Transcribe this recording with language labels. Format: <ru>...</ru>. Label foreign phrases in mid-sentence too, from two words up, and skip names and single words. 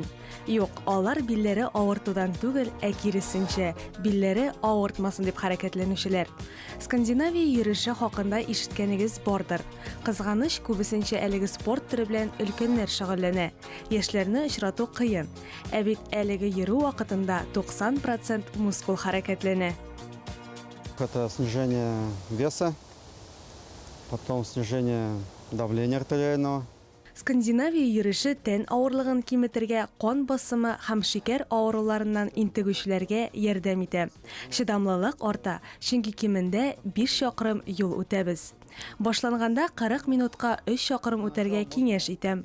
<tt>Юк, алар билләре авыртудан түгел, ә киресенчә, билләре авыртмасын дип хәрәкәтләнүчеләр. Скандинавия йөреше хакында ишеткәнегез бардыр. Кызганыч, күбесенчә әлеге спорт түре белән өлкәннәр шөгыльләнә. Яшьләрне очрату кыен. Ә бит әлеге йөрү вакытында 90% мускул хәрәкәтләнә.</tt> <ru>Это снижение веса, потом снижение давления артериального.</ru> <tt>Скандинавия йөреше тән авырлыгын киметергә, кан басымы һәм шикәр авыруларыннан интегүчеләргә ярдәм итә. Чыдамлылык арта, чөнки кимендә 5 чакрым юл үтәбез. Башланганда 40 минутка 3 чакрым үтәргә киңәш итәм.</tt>